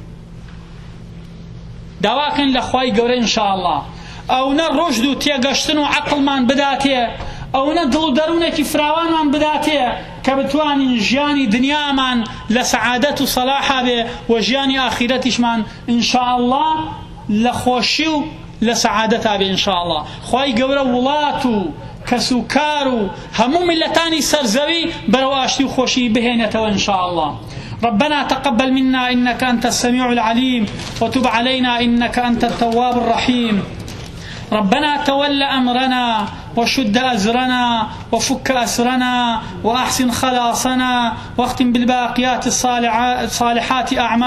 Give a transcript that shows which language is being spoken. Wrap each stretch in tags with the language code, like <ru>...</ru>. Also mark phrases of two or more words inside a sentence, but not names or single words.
<ckb>داواکەین لە خوای گەورە ئینشاءالله ئەوە ڕۆژد و تێگەشتن و عەقڵمان بداتێ، ئەوە دڵ و دەروونێکی فراوانمان بداتێ کە بتوانین ژیانی دنیامان لە سەعادەت و سەلاحا بێ و ژیانی ئاخیرەتیشمان ئینشاءالله لە خۆشی و لە سەعادەتا بێ ئینشاءالله. خوای گەورە وڵات و کەس و کار و هەموو میلەتانی سەرزەوی بەرەو ئاشتی و خۆشی بهێنێتەوە ئینشاءالله.</ckb> <ar>ربنا تقبل منا إنك أنت السميع العليم وتب علينا إنك أنت التواب الرحيم. ربنا تول أمرنا وشد أزرنا وفك أسرنا وأحسن خلاصنا واختم بالباقيات الصالحات أعمالنا.</ar>